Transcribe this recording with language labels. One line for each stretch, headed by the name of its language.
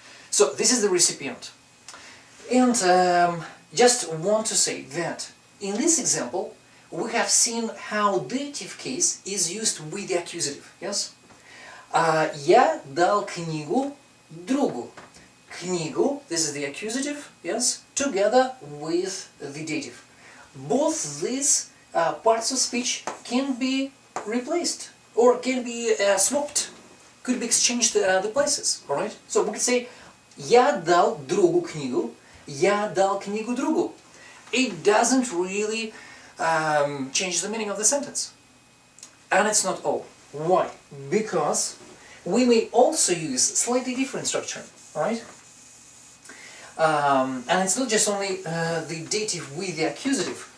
English: So this is the recipient. And just want to say that in this example we have seen how dative case is used with the accusative, yes?
Russian: Я дал книгу другу.
English: книгу, this is the accusative, yes, together with the dative. Both these parts of speech can be replaced or can be swapped, could be exchanged the places, alright? So we could say
Russian: я дал другу книгу, я дал книгу другу.
English: It doesn't really change the meaning of the sentence. And it's not all. Why? Because we may also use slightly different structure, alright? And it's not just only the dative with the accusative.